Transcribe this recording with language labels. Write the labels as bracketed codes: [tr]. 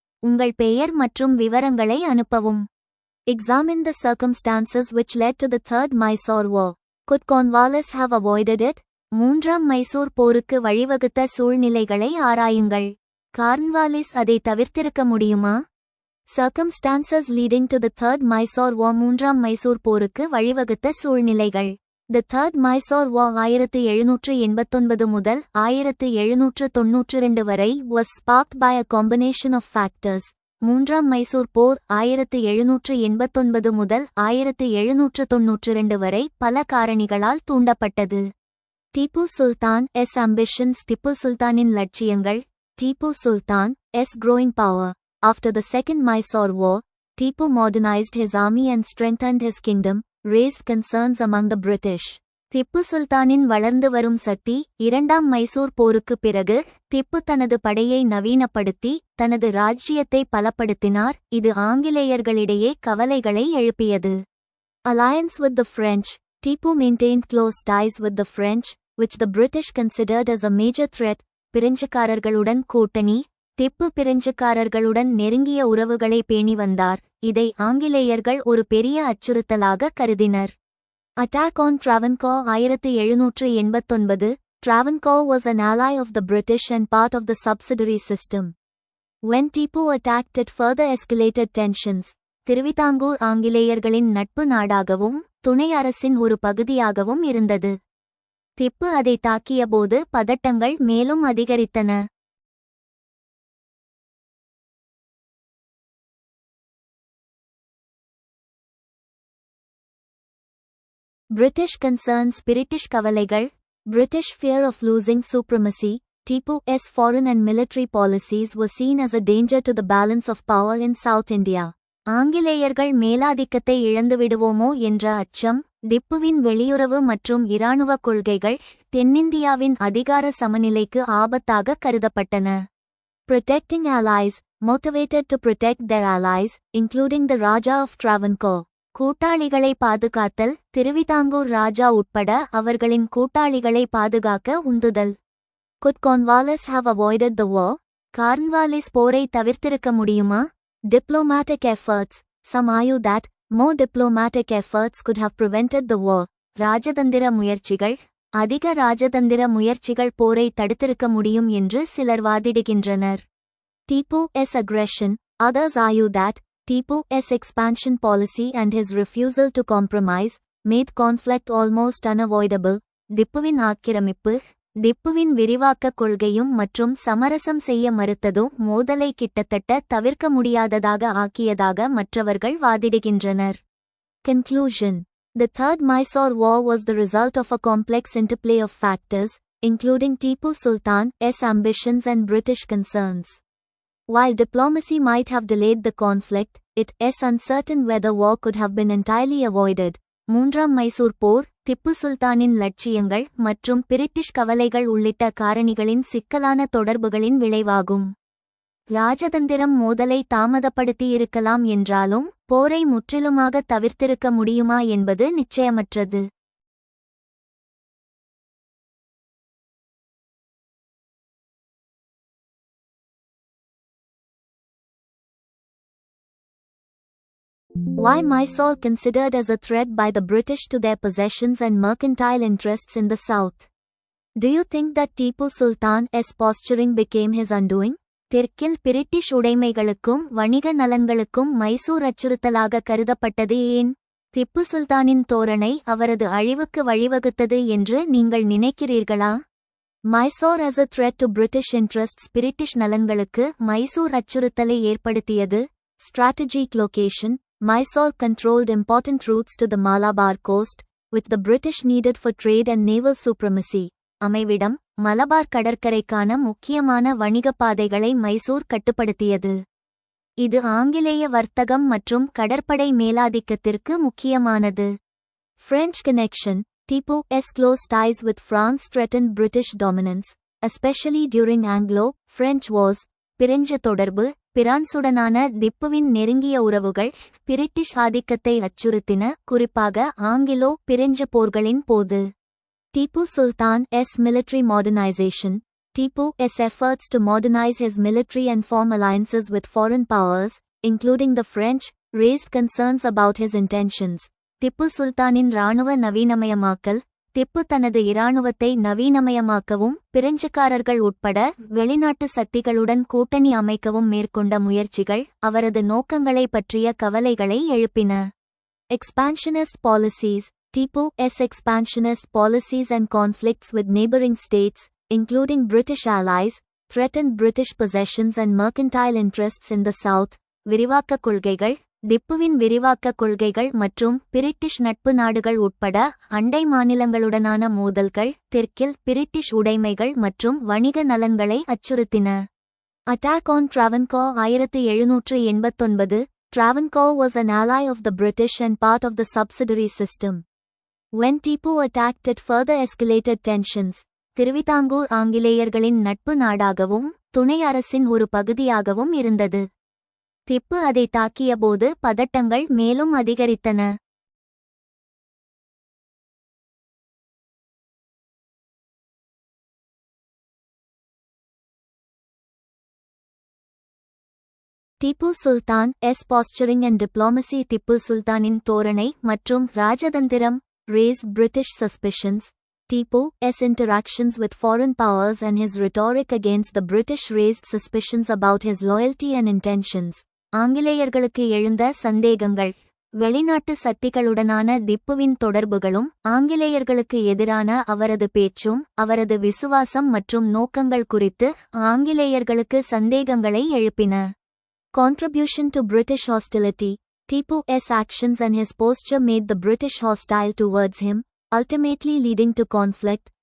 [ta] உங்கள் பெயர் மற்றும் விவரங்களை அனுப்பவும். [en] Examine the circumstances which led to the Third Mysore War. Could Cornwallis have avoided it? [ta] மூன்றாம் மைசூர் போருக்கு வழிவகுத்த சூழ்நிலைகளை ஆராயுங்கள். கார்ன்வாலிஸ் அதை தவிர்த்திருக்க முடியுமா? [en] Circumstances leading to the Third Mysore War. [ta] மூன்றாம் மைசூர் போருக்கு வழிவகுத்த சூழ்நிலைகள். [en] The Third Mysore War [ta] 1789 முதல் 1792 வரை [en] was sparked by a combination of factors. [ta] மூன்றாம் மைசூர் போர் 1789 முதல் 1792 வரை பல காரணிகளால் தூண்டப்பட்டது. [en] Tipu Sultan S ambitions. [ta] Tipu சுல்தானின் லட்சியங்கள். [en] Tipu Sultan S growing power. After the Second Mysore War, Tipu modernized his army and strengthened his kingdom, raised concerns among the British. [ta] Tipu சுல்தானின் வளர்ந்து வரும் சக்தி. இரண்டாம் மைசூர் போருக்கு பிறகு திப்பு தனது படையை நவீனப்படுத்தி தனது ராஜ்ஜியத்தை பலப்படுத்தினார். இது ஆங்கிலேயர்களிடையே கவலைகளை எழுப்பியது. [en] Alliance with the French. Tipu maintained close ties with the French, which the British considered as a major threat. [ta] பிரெஞ்சுக்காரர்களுடன் கூட்டணி. திப்பு பிரெஞ்சுக்காரர்களுடன் நெருங்கிய உறவுகளை பேணி வந்தார். இதை ஆங்கிலேயர்கள் ஒரு பெரிய அச்சுறுத்தலாக கருதினர். [en] Attack on Travancore 1789. Travancore was an ally of the British and part of the subsidiary system. When Tipu attacked, it further escalated tensions. [ta] Thiruvithamkoor ஆங்கிலேயர்களின் நட்பு நாடாகவும் துணை அரசின் ஒரு பகுதியாகவும் இருந்தது. திப்பு அதை தாக்கியபோது பதட்டங்கள் மேலும் அதிகரித்தன. [en] British concerns. [ta] பிரிட்டிஷ் கவலைகள். [en] British fear of losing supremacy. Tipu's foreign and military policies were seen as a danger to the balance of power in South India. [ta] ஆங்கிலேயர்கள் மேலாதிக்கத்தை இழந்துவிடுவோமோ என்ற அச்சம். திப்புவின் வெளியுறவு மற்றும் இராணுவ கொள்கைகள் தென்னிந்தியாவின் அதிகார சமநிலைக்கு ஆபத்தாக கருதப்பட்டன. [en] Protecting allies. Motivated to protect their allies, including the Raja of Travancore. [ta] கூட்டாளிகளை பாதுகாத்தல். திருவிதாங்கூர் ராஜா உட்பட அவர்களின் கூட்டாளிகளை பாதுகாக்க உந்துதல். [en] Could Cornwallis have avoided the war? [ta] Cornwallis போரை தவிர்த்திருக்க முடியுமா? [en] Diplomatic efforts. Some argue that more diplomatic efforts could have prevented the war. [ta] ராஜதந்திர முயற்சிகள். அதிக ராஜதந்திர முயற்சிகள் போரை தடுத்திருக்க முடியும் என்று சிலர் வாதிடுகின்றனர். [en] Tipu's aggression. Others argue that Tipu's expansion policy and his refusal to compromise made conflict almost unavoidable. [ta] திப்புவின் ஆக்கிரமிப்பு. திப்புவின் விரிவாக்க கொள்கையும் மற்றும் சமரசம் செய்ய மறுத்ததும் மோதலை கிட்டத்தட்ட தவிர்க்க முடியாததாக ஆக்கியதாக மற்றவர்கள் வாதிடுகின்றனர். [en] Conclusion. The Third Mysore War was the result of a complex interplay of factors, including Tipu Sultan's ambitions and British concerns. While diplomacy might have delayed the conflict, it is uncertain whether war could have been entirely avoided. [ta] மூன்றாம் மைசூர் போர் திப்பு சுல்தானின் லட்சியங்கள் மற்றும் British கவலைகள் உள்ளிட்ட காரணிகளின் சிக்கலான தொடர்புகளின் விளைவாகும். ராஜதந்திரம் மோதலை தாமதப்படுத்தியிருக்கலாம் என்றாலும் போரை முற்றிலுமாக தவிர்த்திருக்க முடியுமா என்பது நிச்சயமற்றது. [en] Why Mysore considered as a threat by the British to their possessions and mercantile interests in the south? Do you think that Tipu Sultan's posturing became his undoing? [ta] தெற்கில் பிரிட்டிஷ் உடைமைகளுக்கும் வணிக நலன்களுக்கும் மைசூர் அச்சுறுத்தலாக கருதப்பட்டது ஏன்? திப்பு சுல்தானின் தோரணை அவரது அழிவுக்கு வழிவகுத்தது என்று நீங்கள் நினைக்கிறீர்களா? [en] Mysore as a threat to British interests. [ta] British நலன்களுக்கு மைசூர் அச்சுறுத்தலை ஏற்படுத்தியது. [en] Strategic location. Mysore controlled important routes to the Malabar coast, which the British needed for trade and naval supremacy. [ta] அமைவிடம் மலபார் கடற்கரைக்கான முக்கியமான வணிகப் பாதைகளை மைசூர் கட்டுப்படுத்தியது. இது ஆங்கிலேய வர்த்தகம் மற்றும் கடற்படை மேலாதிக்கத்திற்கு முக்கியமானது. [en] French connection. Tipu's close ties with France threatened British dominance, especially during Anglo-French wars. [ta] French தொடர்பு, பிரான்சுடனான திப்புவின் நெருங்கிய உறவுகள் பிரிட்டிஷ் ஆதிக்கத்தை அச்சுறுத்தின, குறிப்பாக ஆங்கிலோ பிரெஞ்சு போர்களின் போது. [en] Tipu Sultan's military modernization. Tipu's efforts to modernize his military and form alliances with foreign powers, including the French, raised concerns about his intentions. [ta] Tipu சுல்தானின் இராணுவ நவீனமயமாக்கல். திப்பு தனது இராணுவத்தை நவீனமயமாக்கவும் பிரெஞ்சுக்காரர்கள் உட்பட வெளிநாட்டு சக்திகளுடன் கூட்டணி அமைக்கவும் மேற்கொண்ட முயற்சிகள் அவரது நோக்கங்களை பற்றிய கவலைகளை எழுப்பின. [en] Expansionist policies. Tipu's expansionist policies and conflicts with neighboring states, including British allies, threatened British possessions and mercantile interests in the south. [ta] விரிவாக்க கொள்கைகள். திப்புவின் விரிவாக்க கொள்கைகள் மற்றும் பிரிட்டிஷ் நட்பு நாடுகள் உட்பட அண்டை மாநிலங்களுடனான மோதல்கள் தெற்கில் பிரிட்டிஷ் உடைமைகள் மற்றும் வணிக நலன்களை அச்சுறுத்தின. [en] Attack on Travancore 1789. Travancore was an ally of the British and part of the subsidiary system. When Tipu attacked it further escalated tensions. [ta] Thiruvithamkoor ஆங்கிலேயர்களின் நட்பு நாடாகவும் துணை அரசின் ஒரு பகுதியாகவும் இருந்தது. திப்பு அதை தாக்கியபோது பதட்டங்கள் மேலும் அதிகரித்தன. [en] Tipu Sultan's posturing and diplomacy. [ta] Tipu சுல்தானின் தோரணை மற்றும் ராஜதந்திரம் [en] raised British suspicions. Tipu's interactions with foreign powers and his rhetoric against the British raised suspicions about his loyalty and intentions. [ta] ஆங்கிலேயர்களுக்கு எழுந்த சந்தேகங்கள். வெளிநாட்டு சக்திகளுடனான திப்புவின் தொடர்புகளும் ஆங்கிலேயர்களுக்கு எதிரான அவரது பேச்சும் அவரது விசுவாசம் மற்றும் நோக்கங்கள் குறித்து ஆங்கிலேயர்களுக்கு சந்தேகங்களை எழுப்பின. [en] Contribution to British hostility. Tipu's actions and his posture made the British hostile towards him, ultimately leading to conflict.